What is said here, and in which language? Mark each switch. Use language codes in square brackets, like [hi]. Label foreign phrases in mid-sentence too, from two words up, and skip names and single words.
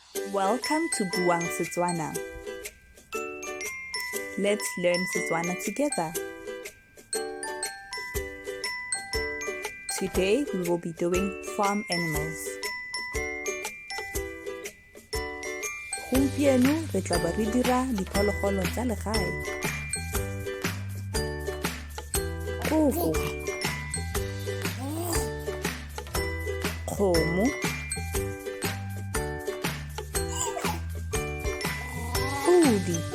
[en] Welcome to Buang Setswana. Let's learn Setswana together. Today we will be doing farm animals. [tn] Gompieno re tla ba re dira diphologolo tsa legae. Koko, kgomo, podi,